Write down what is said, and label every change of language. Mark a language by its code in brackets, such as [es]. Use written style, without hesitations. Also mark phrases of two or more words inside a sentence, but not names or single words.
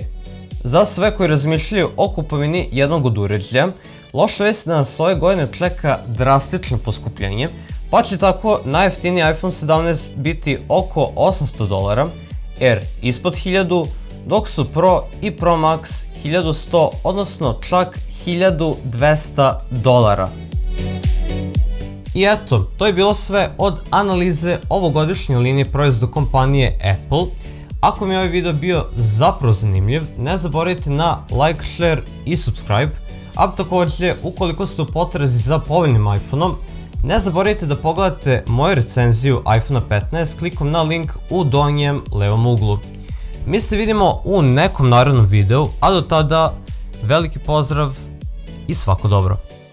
[sr] Za sve koji razmišljaju o kupovini jednog od uređaja, loša vest da nas ove godine čeka drastično poskupljenje, pa će tako najjeftiniji iPhone 17 biti oko $800, Air ispod 1000, dok su Pro i Pro Max 1100, odnosno čak $1200. I eto, to je bilo sve od analize ovogodišnje linije proizvoda kompanije Apple. Ako mi je ovaj video bio zapravo zanimljiv, ne zaboravite na [en] like, share [sr] i subscribe, a također ukoliko ste u potrazi za povoljnim iPhone-om, ne zaboravite da pogledate moju recenziju iPhone 15 klikom na link u donjem levom uglu. Mi se vidimo u nekom narednom videu, a do tada veliki pozdrav i svako dobro.